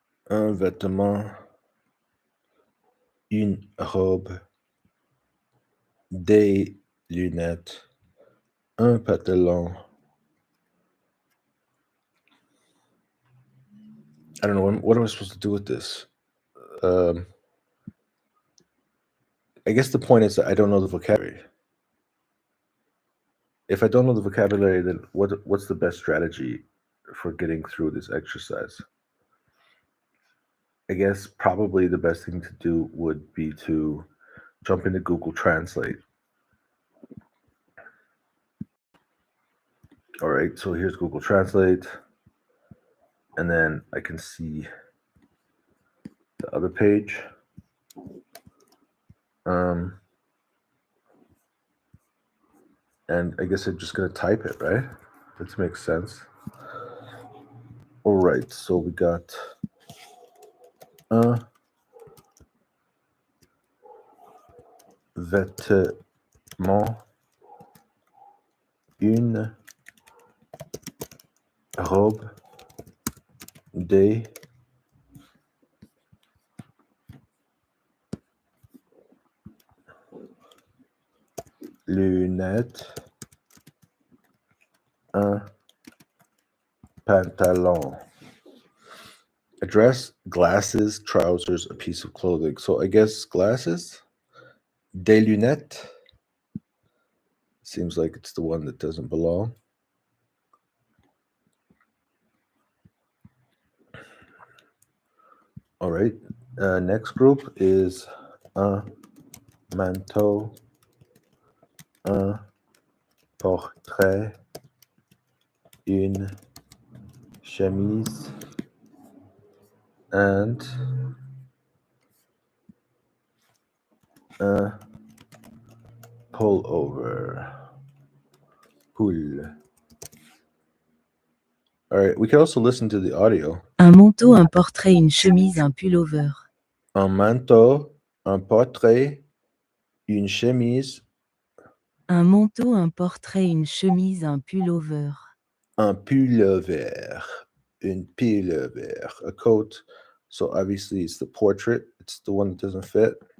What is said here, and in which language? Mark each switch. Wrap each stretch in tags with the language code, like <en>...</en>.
<fr>Un vêtement, une robe, des lunettes, un pantalon.</fr> <en>I don't know. What am I supposed to do with this? I guess the point is that I don't know the vocabulary. If I don't know the vocabulary, then what's the best strategy for getting through this exercise? I guess probably the best thing to do would be to jump into Google Translate. All right, so here's Google Translate. And then I can see the other page. And I guess I'm just going to type it, right? That makes sense. All right, so we got un</en> <fr>vêtement, une robe, des lunettes, un pantalon.</fr> <en>A dress, glasses, trousers, a piece of clothing. So I guess glasses, des lunettes. Seems like it's the one that doesn't belong. All right. Next group is</en> <fr>un manteau, un portrait, une chemise,</fr> <en>and</en> <fr>un pullover.</fr> <en>Poule. All right, we can also listen to the audio.</en> <fr>Un manteau, un portrait, une chemise, un pullover. Un manteau, un portrait, une chemise, Un manteau, un portrait, une chemise, un pullover. un pullover, une pullover,</fr> <en>a coat. So obviously it's the portrait. It's the one that doesn't fit.</en>